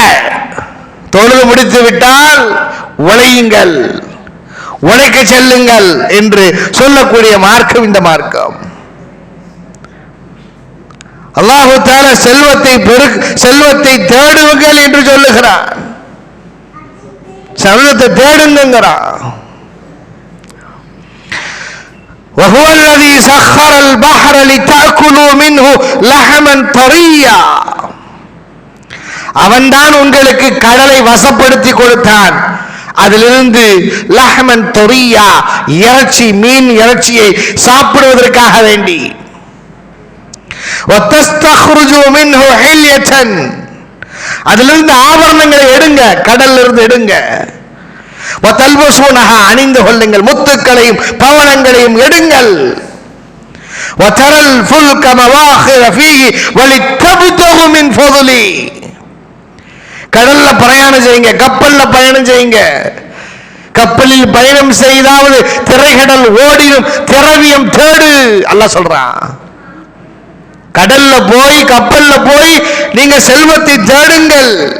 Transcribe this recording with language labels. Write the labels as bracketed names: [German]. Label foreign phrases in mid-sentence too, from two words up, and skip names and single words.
[Tamil] தொழுது முடித்து விட்டால் உழையுங்கள், உழைக்க செல்லுங்கள் என்று சொல்லக்கூடிய மார்க்கம் இந்த மார்க்கம். [Arabic] الله تعالى [Tamil] செல்வத்தை தேடுங்கள் என்று சொல்லுகிறான், செல்வத்தை தேடுங்கிறான். [Arabic] وهو الذي سخر البحر لتأكلوا منه لحما طريا. [Tamil] அவன்தான் உங்களுக்கு கடலை வசப்படுத்தி கொடுத்தான், அதிலிருந்து [Arabic] لحما طريا, [Tamil] இறைச்சி, மீன் இறைச்சியை சாப்பிடுவதற்காக வேண்டி. [Arabic] وتستخرجوا منه حلية, [Tamil] அதிலிருந்து ஆபரணங்களை எடுங்க, கடல்ல இருந்து எடுங்க. وتلبسونها, அணிந்து கொள்ளுங்கள், முத்துக்களையும் பவனங்களையும் எடுங்கள். [Arabic] وترى الفلك مواخر فيه ولتبتغوا من فضله, [Tamil] கடல்ல பிரயாணம் செய்யுங்க, கப்பல்ல பயணம் செய்யுங்க. கப்பலில் பயணம் செய்தாவது திரைகடல் ஓடிடும், திரவியம் தேடு அல்லாஹ் சொல்றான். கடல்ல போய் கப்பல்ல போய் நீங்க செல்வத்தை தேடுங்கள்.